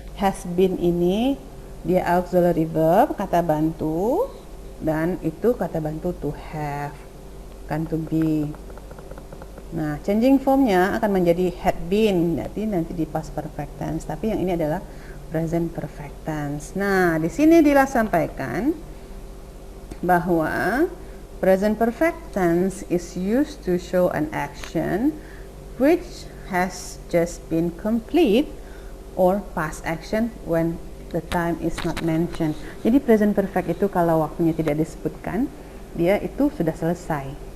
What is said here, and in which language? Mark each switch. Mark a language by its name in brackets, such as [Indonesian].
[Indonesian] Has been ini dia auxiliary verb, kata bantu, dan itu kata bantu to have, kan to be. Nah, changing formnya akan menjadi had been, nanti di past perfect tense, tapi yang ini adalah present perfect tense. Nah, di sini disampaikan bahwa [English] present perfect tense is used to show an action which has just been complete or past action when the time is not mentioned. [Indonesian] Jadi present perfect itu kalau waktunya tidak disebutkan, dia itu sudah selesai.